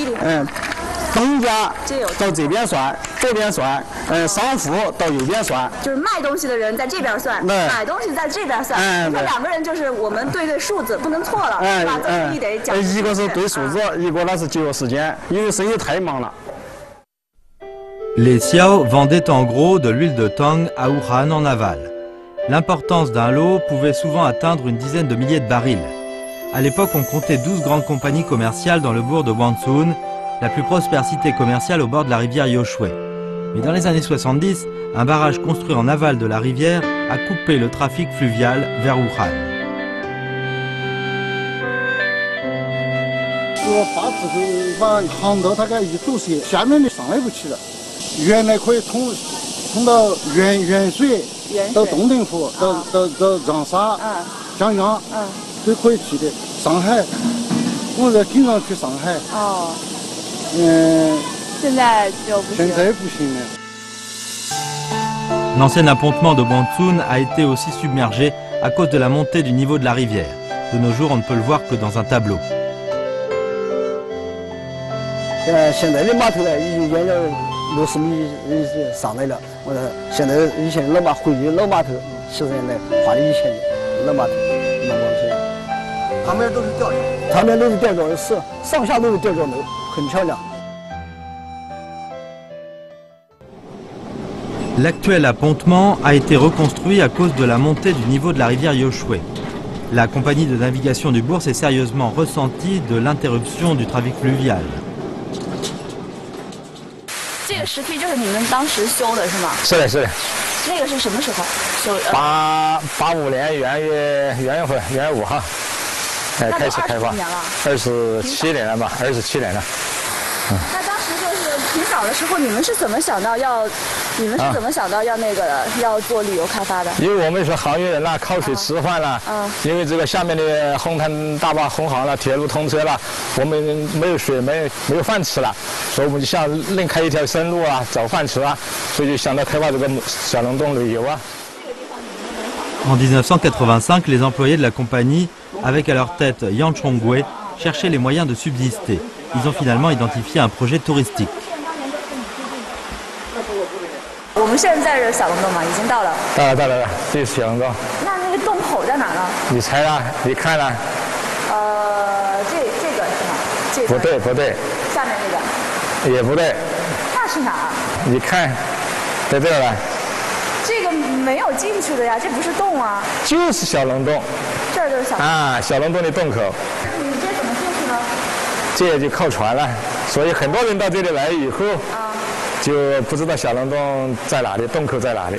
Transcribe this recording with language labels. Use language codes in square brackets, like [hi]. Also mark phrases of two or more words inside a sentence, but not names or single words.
[zh] 东家到这边算，左边算，商户到右边算。就是卖东西的人在这边算，买东西在这边算。这2个人就是我们对数字，不能错了，是吧？这生意得讲。一个是对数字，一个那是节约时间，因为生意太忙了。 [fr] Les Xiao vendaient en gros de l'huile de tang à Wuhan en aval. L'importance d'un lot pouvait souvent atteindre une dizaine de milliers de barils. À l'époque, on comptait 12 grandes compagnies commerciales dans le bourg de Wansun, la plus prospère cité commerciale au bord de la rivière Yoshue. Mais dans les années 70, un barrage construit en aval de la rivière a coupé le trafic fluvial vers Wuhan. [zh] 把这个把航道大概一堵塞，下面的上来不去了。原来可以通到原水，到洞庭湖，到长沙、江阳，都可以去的。上海，我在经常去上海。现在就不行。现在不行了。 [fr] L'ancien appontement de Wansun a été aussi submergé à cause de la montée du niveau de la rivière. De nos jours, on ne peut le voir que dans un tableau. [zh] 现在的码头呢，已经沿着60米上来了。我说现在以前老码回去老码头，70年代画的以前的老码头，南广水。旁边都是吊桥。旁边都是吊桥，是上下都是吊桥楼，很漂亮。 [fr] L'actuel appontement a été reconstruit à cause de la montée du niveau de la rivière Yoshue. La compagnie de navigation du bourg s'est sérieusement ressentie de l'interruption du trafic fluvial. [zh] 这个石梯就是你们当时修的是吗？是的，是的。那个是什么时候修的？85年元月份元月5号，开始开发。27年了吧，27年了。那当时就是挺早的时候，你们是怎么想到要那个要做旅游开发的？因为我们是行业人啦，靠水吃饭啦。因为这个下面的红滩大坝通航了，铁路通车了，我们没有水，没有饭吃了，所以我们就想另开一条生路啊，找饭吃啊，所以就想到开发这个小龙洞旅游啊。 [fr] En 1985, les employés de la compagnie, avec à leur tête Yang Chongwei, cherchaient les moyens de subsister. Ils ont finalement identifié un projet touristique. [zh] 我们现在在这小龙洞嘛，已经到了。到了，这是小龙洞。那个洞口在哪呢？你猜啦，你看啦。这个是吗？这个。不对。下面那个。也不对。那是哪儿？你看，在这儿了。这个没有进去的呀，这不是洞啊。就是小龙洞。这儿就是小。啊，小龙洞的洞口。你这怎么进去呢？这就靠船了，所以很多人到这里来以后，就不知道小龙洞在哪里，洞口在哪里。